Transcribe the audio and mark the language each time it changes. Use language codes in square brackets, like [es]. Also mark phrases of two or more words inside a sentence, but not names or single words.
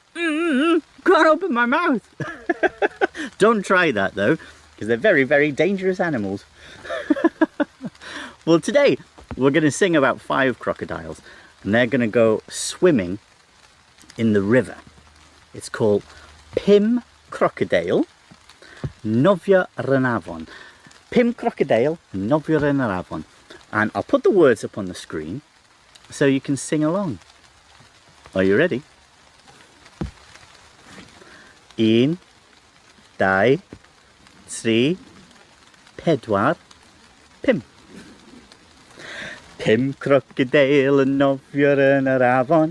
[en] Can't open my mouth. Don't try that though, because they're very, very dangerous animals. Well, today we're going to sing about 5 crocodiles, and they're going to go swimming in the river. It's called Pum Crocodeil, Nofio yn afon. [cy] Pum Crocodeil, Nofio yn afon. [en] And I'll put the words up on the screen so you can sing along. Are you ready? 1, 2, 3, 4, 5. [cy] Pum Crocodeil yn nofio yn yr afon.